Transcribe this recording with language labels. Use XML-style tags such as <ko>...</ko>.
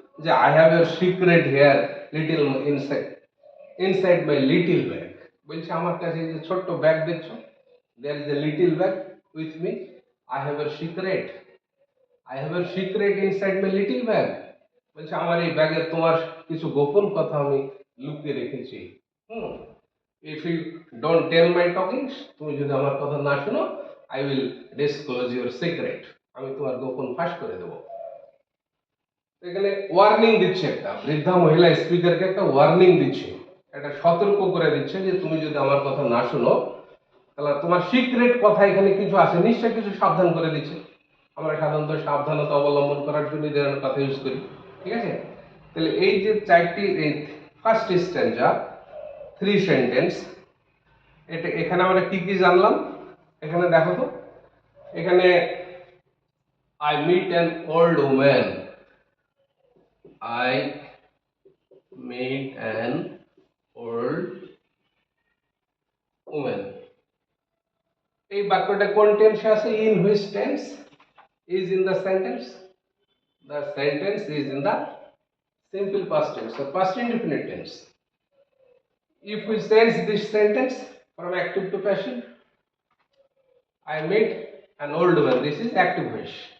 <en>যে I have your secret here little inside my little bag.</en> <bn>বলছে আমার কাছে যে ছোট্ট ব্যাগ দেখছো,</bn> <en>there is a little bag with me. I have your secret. I have your secret inside my little bag.</en> <bn>বলছে আমার এই ব্যাগে তোমার কিছু গোপন কথা আমি লুকিয়ে রেখেছি।</bn> <en>If you don't tell my talkings,</en> <bn>তুমি যদি আমার কথা না শোনো,</bn> <en>I will disclose your secret.</en> <bn>আমি তোমার গোপন ফাঁস করে দেব। এখানে ওয়ার্নিং দিচ্ছে, একটা বৃদ্ধা মহিলা স্পিকারকে একটা ওয়ার্নিং দিচ্ছে, একটা সতর্ক করে দিচ্ছে যে তুমি যদি আমার কথা না শোনো, তাহলে তোমার সিক্রেট কথা এখানে কিছু আছে, নিশ্চয় কিছু সাবধান করে দিচ্ছে। আমরা সাধারণত সাবধানতা অবলম্বন করার জন্য এই ধরনের কথা ইউজ করি, ঠিক আছে। তাহলে এই যে চারটি, এই ফার্স্ট স্ট্যান্জা, থ্রি সেন্টেন্স, এটা এখানে আমরা কি কি জানলাম এখানে দেখো তো।</bn> <en>এখানে I meet an old woman, I meet an old woman,</en> <bn>এই বাক্যটা কোন টেন্সে আছে?</bn> <en>In which tense is in the sentence? The sentence is in the simple past tense, so past indefinite tense. If we change this sentence from active to passive, I met an old woman, this is active voice.</en>